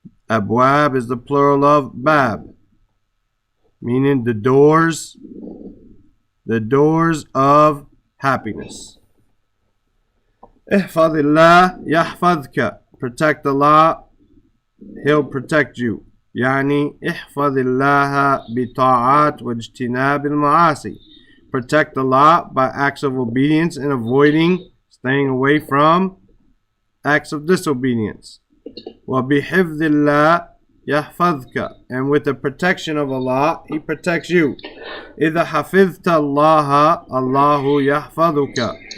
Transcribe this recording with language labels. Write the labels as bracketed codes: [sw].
[en] Abwab is the plural of bab, meaning the doors of happiness. [ar] احفظ الله يحفظك. [en] Protect Allah, He'll protect you. [ar] يعني احفظ الله بطاعات واجتناب المعاصي. [en] Protect Allah by acts of obedience and avoiding, staying away from acts of disobedience. [ar] وَبِحِفْظِ اللَّهِ يَحْفَظْكَ. [en] And with the protection of Allah, He protects you. [ar] إِذَا حَفِظْتَ اللَّهَ اللَّهُ يَحْفَظُكَ.